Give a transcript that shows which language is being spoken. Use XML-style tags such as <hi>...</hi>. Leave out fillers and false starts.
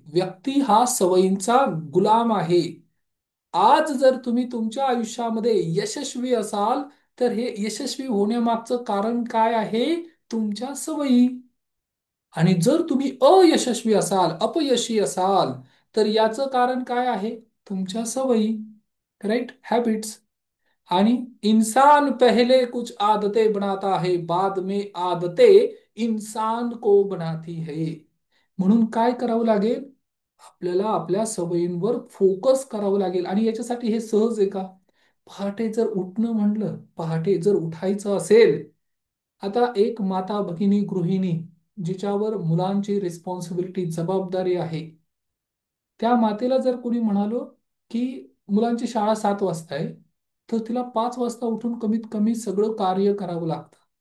<mr>व्यक्ती हा सवयींचा गुलाम आहे. आज जर तुम्ही तुमच्या आयुष्यामध्ये यशस्वी असाल, तर हे यशस्वी होण्यामागचं कारण काय आहे? तुमच्या सवयी. आणि जर तुम्ही अयशस्वी असाल, अपयशी असाल, तर याचं कारण काय आहे? तुमच्या सवयी. Right, habits.</mr> <hi>आणि इंसान पहले कुछ आदतें बनाता है, बाद में आदतें इंसान को बनाती है.</hi> <mr>म्हणून काय करावं लागेल? आपल्याला आपल्या सवयींवर फोकस करावं लागेल. आणि याच्यासाठी हे सहज आहे का? पहाटे जर उठणं म्हणलं, पहाटे जर उठायचं असेल, आता एक माता भगिनी गृहिणी जिच्यावर मुलांची रिस्पॉन्सिबिलिटी जबाबदारी आहे, त्या मातेला जर कोणी म्हणालो की मुलांची शाळा 7 वाजता आहे, तर तिला 5 वाजता उठून कमीत कमी सगळं कार्य करावं लागतं.</mr>